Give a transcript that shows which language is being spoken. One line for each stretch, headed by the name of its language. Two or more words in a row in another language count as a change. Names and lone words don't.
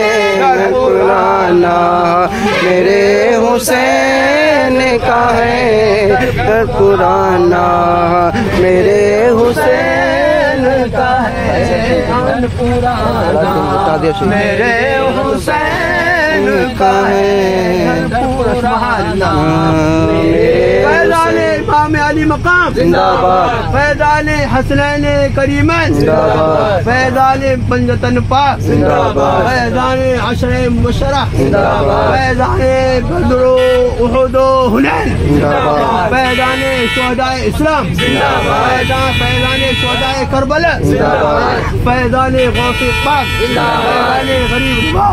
Urdu: پرانا، میرے حسین کا ہے پرانا، میرے حسین کا ہے پرانا، میرے حسین کا ہے پرانا۔ فیضان امام علی مقام زندہ باد، فیضان حسنین کریمین زندہ باد، فیضان پنجتن پاک زندہ باد، فیضان عشر مبشرہ زندہ باد، فیضان بدر و احد و حنین زندہ باد، فیضان شہداء اسلام زندہ باد، فیضان شہداء کربلا زندہ باد، فیضان غوث پاک زندہ باد، فیضان غریب نواز